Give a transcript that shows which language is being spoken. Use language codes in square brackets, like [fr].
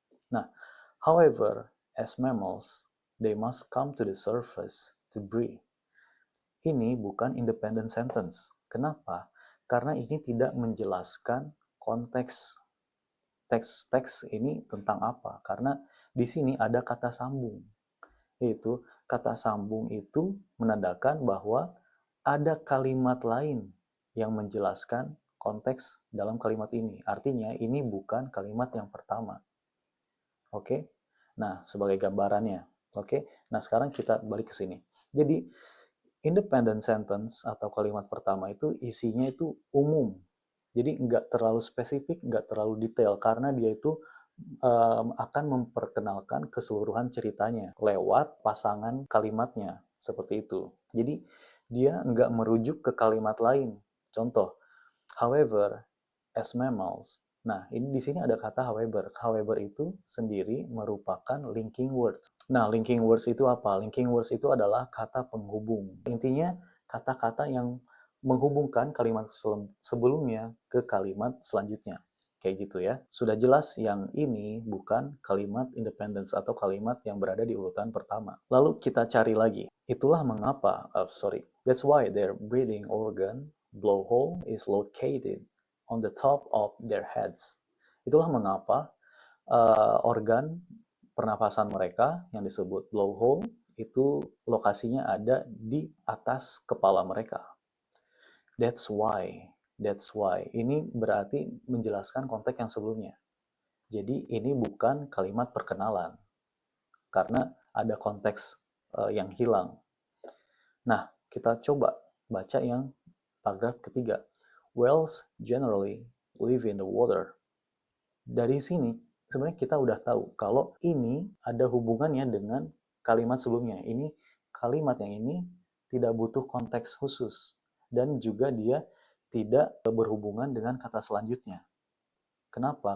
[en] Nah, however, as mammals, they must come to the surface to breathe. [id] Ini bukan independent sentence. Kenapa? Karena ini tidak menjelaskan konteks teks-teks ini tentang apa. Karena di sini ada kata sambung. Yaitu kata sambung itu menandakan bahwa ada kalimat lain yang menjelaskan konteks dalam kalimat ini. Artinya ini bukan kalimat yang pertama. Oke? Nah, sebagai gambarannya. Oke? Nah, sekarang kita balik ke sini. Jadi, independent sentence atau kalimat pertama itu isinya itu umum. Jadi nggak terlalu spesifik, nggak terlalu detail, karena dia itu akan memperkenalkan keseluruhan ceritanya lewat pasangan kalimatnya, seperti itu. Jadi dia nggak merujuk ke kalimat lain. [en] Contoh, however, as mammals. [id] Nah, ini di sini ada kata however. However itu sendiri merupakan linking words. Nah, linking words itu apa? Linking words itu adalah kata penghubung. Intinya, kata-kata yang menghubungkan kalimat sebelumnya ke kalimat selanjutnya. Kayak gitu ya. Sudah jelas yang ini bukan kalimat independence atau kalimat yang berada di urutan pertama. Lalu kita cari lagi. Itulah mengapa, [en] that's why their breathing organ, blowhole, is located on the top of their heads. [id] Itulah mengapa organ pernapasan mereka yang disebut blowhole itu lokasinya ada di atas kepala mereka. [en] That's why. [id] Ini berarti menjelaskan konteks yang sebelumnya. Jadi ini bukan kalimat perkenalan karena ada konteks yang hilang. Nah, kita coba baca yang paragraf ketiga. [en] Whales generally live in the water. [id] Dari sini sebenarnya kita udah tahu kalau ini ada hubungannya dengan kalimat sebelumnya. Ini kalimat yang ini tidak butuh konteks khusus dan juga dia tidak berhubungan dengan kata selanjutnya. Kenapa?